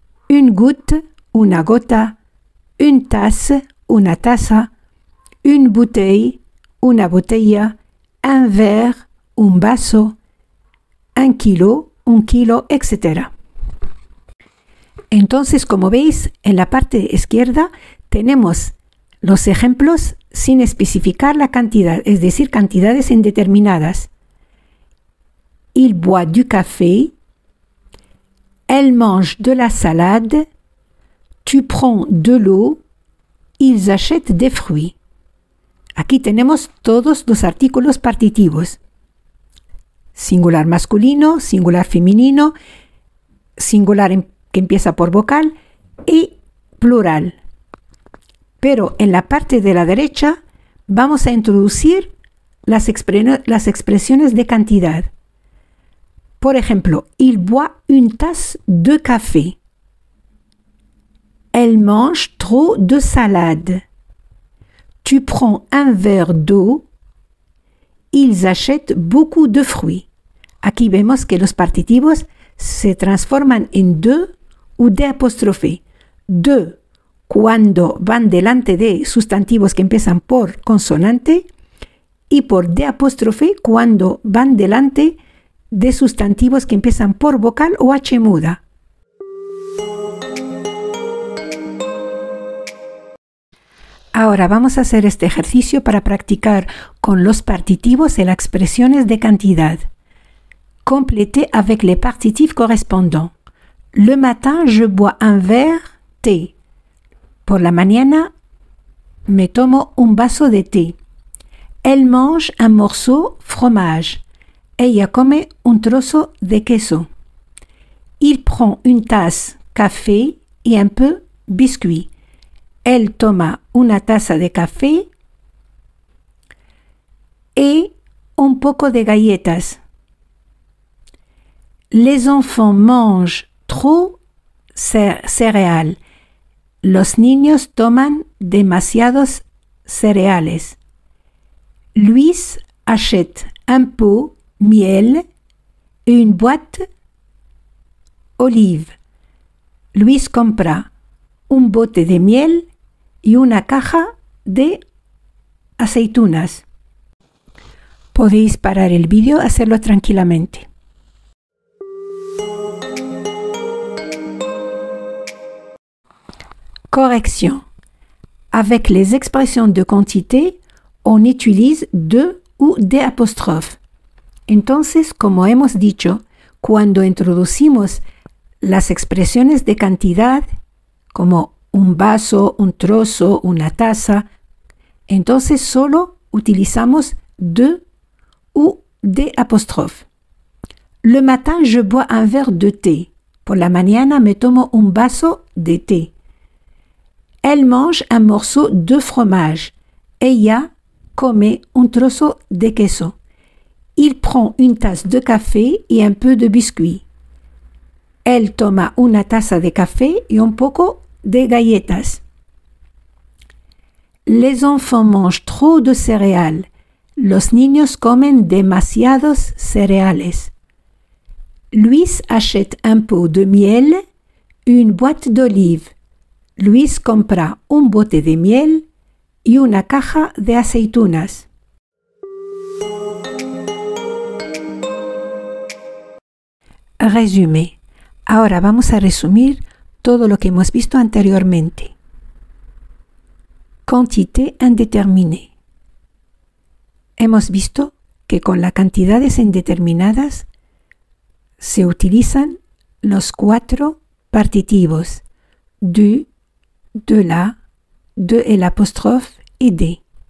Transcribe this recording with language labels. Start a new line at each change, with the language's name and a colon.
French: une goutte,
Spanish: una gota,
French: une tasse,
Spanish: una taza,
French: une bouteille,
Spanish: una botella,
French: un verre,
Spanish: un vaso,
French: un kilo, etc.
Spanish: Entonces, como veis, en la parte izquierda tenemos los ejemplos sin especificar la cantidad, es decir, cantidades indeterminadas.
French: Il boit du café, elle mange de la salade, tu prends de l'eau, ils achètent des fruits.
Spanish: Aquí tenemos todos los artículos partitivos. Singular masculino, singular femenino, singular que empieza por vocal y plural. Pero en la parte de la derecha vamos a introducir las expresiones de cantidad. Por ejemplo,
French: il boit une tasse de café. Elle mange trop de salade. Tu prends un verre d'eau. Ils achètent beaucoup de fruits.
Spanish: Aquí vemos que los partitivos se transforman en de o de apóstrofe. De cuando van delante de sustantivos que empiezan por consonante y por de apóstrofe cuando van delante de sustantivos que empiezan por vocal o H muda. Ahora vamos a hacer este ejercicio para practicar con los partitivos y las expresiones de cantidad.
French: Complétez avec les partitifs correspondants. Le matin, je bois un verre té.
Spanish: Por la mañana, me tomo un vaso de té.
French: Elle mange un morceau fromage.
Spanish: Ella come un trozo de queso.
French: Il prend une tasse café y un peu biscuit.
Spanish: Él toma una taza de café y un poco de galletas.
French: Les enfants mangent trop céréales.
Spanish: Los niños toman demasiados cereales.
French: Luis achète un pot miel et une boîte olive.
Spanish: Luis compra un bote de miel y una caja de aceitunas. Podéis parar el vídeo, hacerlo tranquilamente.
French: Correction. Avec les expressions de quantité, on utilise de ou des apóstrofes.
Spanish: Entonces, como hemos dicho, cuando introducimos las expresiones de cantidad, como un vaso, un trozo, una taza, entonces solo utilizamos de ou des apóstrofes.
French: Le matin, je bois un verre de thé.
Spanish: Por la mañana me tomo un vaso de té.
French: Elle mange un morceau de fromage.
Spanish: Ella come un trozo de queso.
French: Il prend une tasse de café y un peu de biscuit.
Spanish: Él toma una taza de café y un poco de galletas.
French: Les enfants mangent trop de céréales.
Spanish: Los niños comen demasiados cereales.
French: Luis achète un pot de miel, une boîte d'olive.
Spanish: Luis compra un bote de miel y una caja de aceitunas. Résumé. Ahora vamos a resumir todo lo que hemos visto anteriormente.
French: Quantité indéterminée.
Spanish: Hemos visto que con las cantidades indeterminadas se utilizan los 4 partitivos du, de la, de el apóstrofe y de.